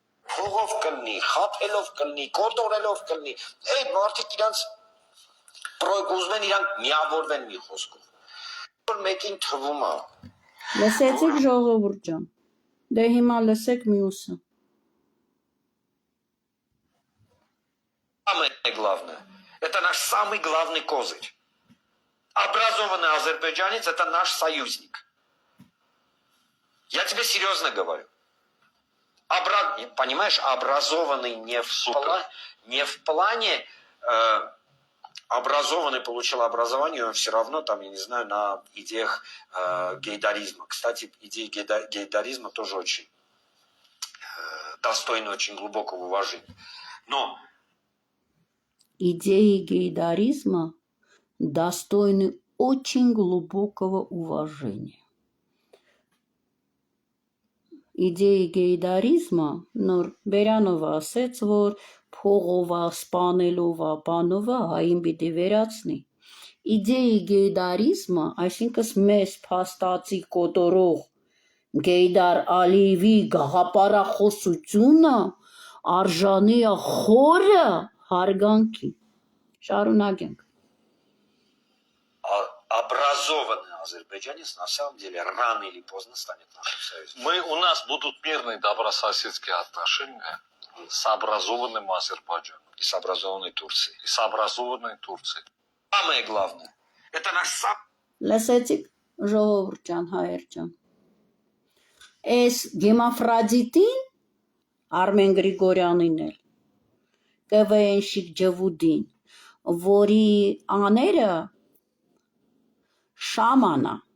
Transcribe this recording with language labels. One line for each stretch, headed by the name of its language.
Armenian: Փողով կլնի, խափելով կլնի, կոտորելով կլնի։ Այդ մարդիկ իրանց պրոյեկտ ուզում են իրանք միավորվեն մի խոսքով։ Որ մեկին թվում է։ Լսեցիք ժողովուրդ ջան։ Դե հիմա լսեք մյուսը։
Russian: Самое главное. Это наш самый главный козырь. образованный азербайджанец – это наш союзник. Я тебе серьезно говорю. Понимаешь, образованный не в плане образованный получил образование, он все равно там, я не знаю, на идеях гейдаризма. Кстати, идеи гейдаризма тоже очень достойны очень глубокого уважения. Но идеи гейдаризма достойны очень глубокого уважения.
Armenian: Իդեի գեյդարիզմը նոր Բերանովը ասեց, որ փողովա, սպանելովա, բանովա հային պիտի վերացնի։ Իդեի գեյդարիզմը, այսինքն մեզ փաստացի կոտորող Գեյդար Ալիևի գաղափարախոսությունը արժանի է խորը հարգանքի։ Շարունակենք։
Russian: образованный азербайджанец на самом деле рано или поздно станет нашим союзником. У нас будут мирные добрососедские отношения с образованным Азербайджаном. И с образованной Турцией. И с образованной Турцией. Самое главное, это наш сам...
Armenian: Լսեցիք, ժողովուրդ ջան, հայեր ջան։ Այս գեմաֆրադիտին Արմեն Գրիգորյանին էլ ԿՎՆ-շիկ ջվուդին, որի աները շամանա։